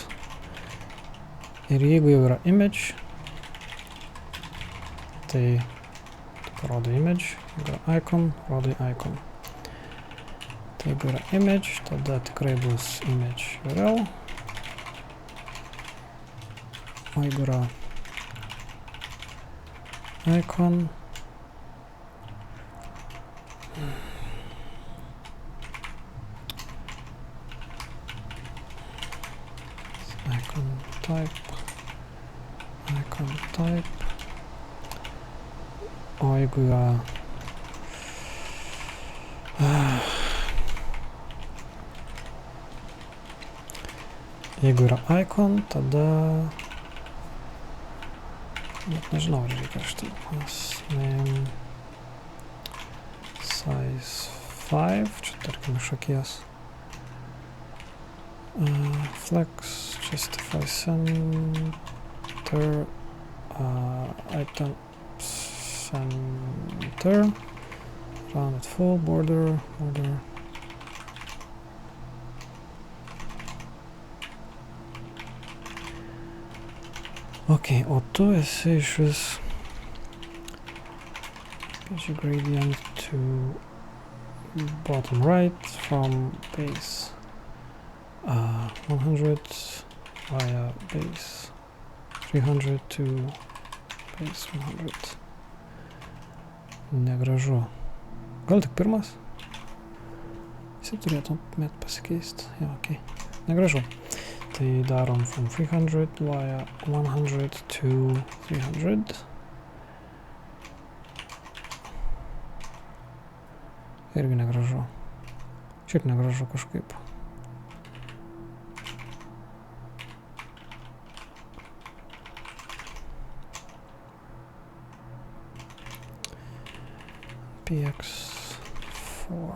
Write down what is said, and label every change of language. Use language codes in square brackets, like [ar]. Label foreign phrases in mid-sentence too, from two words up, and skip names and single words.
[lt] Ir jeigu jau yra image, tai parodo image, jeigu yra icon, rodai icon. Tai jeigu yra image, tada tikrai bus [en] image URL. [lt] O jeigu yra icon, [en] icon type, [lt] o jeigu yra icon, tada net nežinau, ar reikia štai [en] name size 5, [lt] čia tarkim iš akies. [en] Flex, justify center, item center, rounded full, border. Ok, [lt] o tu esi iš vis [en] page gradient to bottom right from base 100 via base 300 to base 100. [lt] Negražu. Gal tik pirmas? Visi turėtumėt pasikeisti. Ja, ok. Negražu. Tai darom [en] from 300 via 100 to 300. [lt] Irgi negražu. Šiaip negražu kažkaip. px4.